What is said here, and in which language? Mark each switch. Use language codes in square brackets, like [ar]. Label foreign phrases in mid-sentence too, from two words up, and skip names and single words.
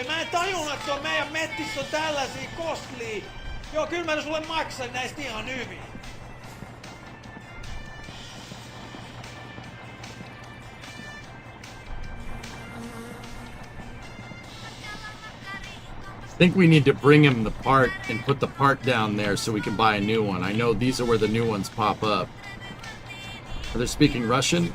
[fi] Mä en tajunnut, että on meidän mettissä on tällaisia kostlia. Joo, kyllä mä sulle maksan näistä ihan hyvin. [en] I think we need to bring him the part and put the part down there so we can buy a new one. I know these are where the new ones pop up. Are they speaking Russian?